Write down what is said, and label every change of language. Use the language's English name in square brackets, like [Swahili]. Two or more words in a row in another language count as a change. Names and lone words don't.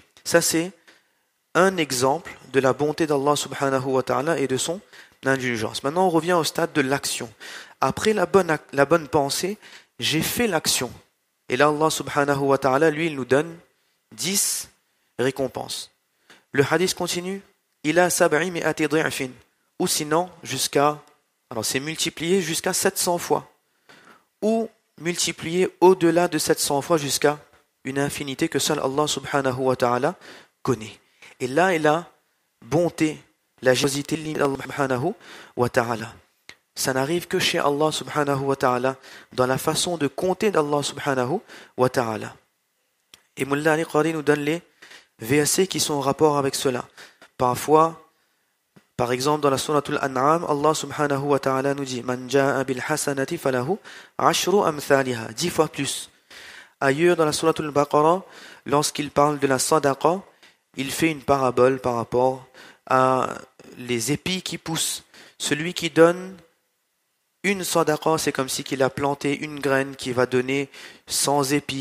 [French] Ça, c'est un exemple de la bonté d'Allah [Arabic] سبحانه وتعالى [French] et de son indulgence. Maintenant, on revient au stade de l'action. Après la bonne pensée, j'ai fait l'action. Et là, Allah [Arabic] سبحانه وتعالى, [French] lui, il nous donne 10 récompenses. Le hadith continue. Il a [Arabic] سبع مائة ضعف. [French] Ou sinon, alors c'est multiplié jusqu'à 700 fois. Ou multiplié au-delà de 700 fois jusqu'à une infinité que seul Allah [Arabic] سبحانه وتعالى [French] connaît. Et là est la bonté, la générosité d'Allah [Arabic] سبحانه وتعالى. [French] Ça n'arrive que chez Allah [Arabic] سبحانه وتعالى, [French] dans la façon de compter d'Allah [Arabic] سبحانه وتعالى. [French] Et Mullah Ali Qari nous donne les versets qui sont en rapport avec cela. Parfois, par exemple, dans la Suratul An'am, Allah [Arabic] سبحانه وتعالى [French] nous dit [Arabic] من جاء بالحسنة فله عشر أمثالها, [French] 10 fois plus. Ailleurs, dans la Suratul Baqarah, lorsqu'il parle de la sadaqa, il fait une parabole par rapport à les épis qui poussent Celui qui donne une sadaqa, c'est comme si qu'il a planté une graine qui va donner 100 épis.